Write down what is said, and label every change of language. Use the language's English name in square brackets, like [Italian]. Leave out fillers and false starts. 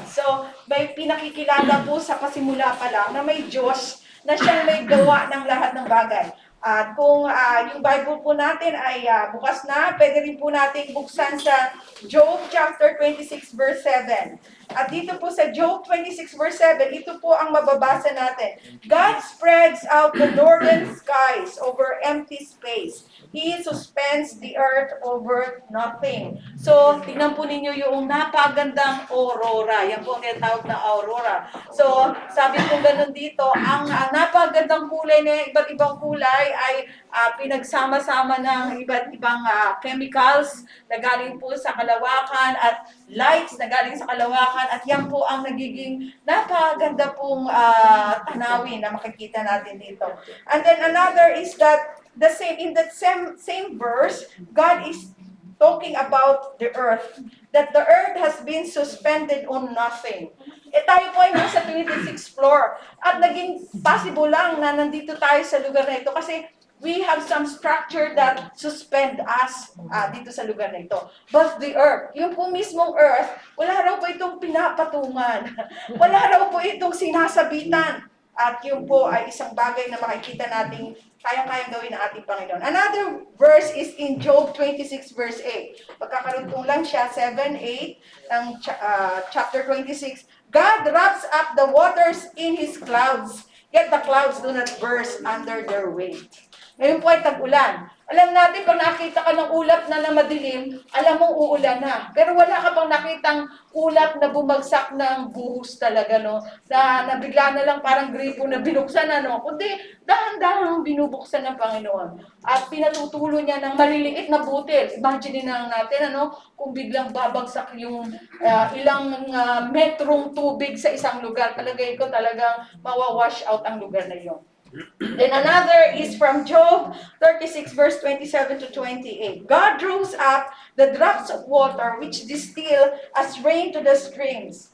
[Filipino] So may pinakikilala po sa pasimula pa lang na may Diyos na siyang may gawa ng lahat ng bagay. At kung yung Bible po natin ay bukas na, pwede rin po natin buksan sa Job chapter 26 verse 7. At dito po sa Job 26 verse 7, ito po ang mababasa natin. [English] God spreads out the northern skies over empty space. He suspends the earth over nothing. [Filipino] So, tingnan po ninyo yung napagandang aurora. Yan po ang tinatawag na aurora. So, sabi ko ganun dito, ang napagandang kulay na iba't ibang kulay ay pinagsama-sama ng iba't ibang chemicals na galing po sa kalawakan at lights na galing sa kalawakan at yan po ang nagiging napaganda pong tanawin na makikita natin dito. [English] And then another is that in that same verse, God is talking about the earth, that the earth has been suspended on nothing. [Filipino] Tayo po ay nasa 26th floor at naging possible lang na nandito tayo sa lugar na ito kasi [English] we have some structure that suspend us [Filipino] dito sa lugar na ito. [English] But the earth, [Filipino] yung po mismong earth, wala raw po itong pinapatungan. Wala raw po itong sinasabitan. At yun po ay isang bagay na makikita nating kayang-kayang gawin ng ating Panginoon. [English] Another verse is in Job 26 verse 8. [Filipino] Pagkakarugtong lang siya, 7, 8, ng chapter 26. [English] God wraps up the waters in His clouds, yet the clouds do not burst under their weight. [Filipino] Ngayon po ay tag-ulan. Alam natin, pag nakita ka ng ulap na madilim, alam mong uulan na. Pero wala ka pang nakitang ulap na bumagsak ng buhos talaga, no? Na bigla na lang parang gripo na binuksan, ano? Kundi dahan-dahang binubuksan ng Panginoon. At pinatutulo niya ng maliliit na butil. Imagine na natin, ano? Kung biglang babagsak yung ilang metrong tubig sa isang lugar, palagay ko talagang mawawash out ang lugar na yun. [English] Then another is from Job 36 verse 27 to 28. God draws up the drops of water which distill as rain to the streams.